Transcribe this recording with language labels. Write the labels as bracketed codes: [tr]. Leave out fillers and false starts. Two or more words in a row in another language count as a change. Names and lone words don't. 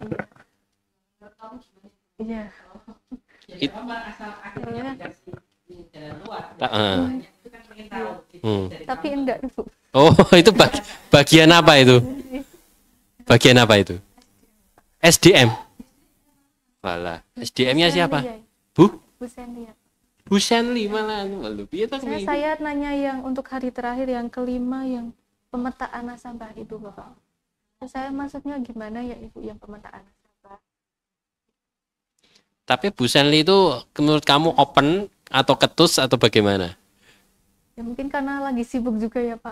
[id] Iya. Tapi enggak Bu. Oh, itu bagian apa itu? Bagian apa itu? SDM. Walah, SDM-nya Bu siapa? Senli, ya. Bu? Bu Senli, ya. Bu Senli malah. [jv] Waduh, piye to kuwi? [id] Saya nanya yang untuk hari terakhir yang kelima yang pemetaan nasabah itu Bapak. Saya maksudnya gimana ya Ibu yang pemetaan nasabah? Tapi Bu Senli itu menurut kamu open atau ketus atau bagaimana? Ya mungkin karena lagi sibuk juga ya Pak.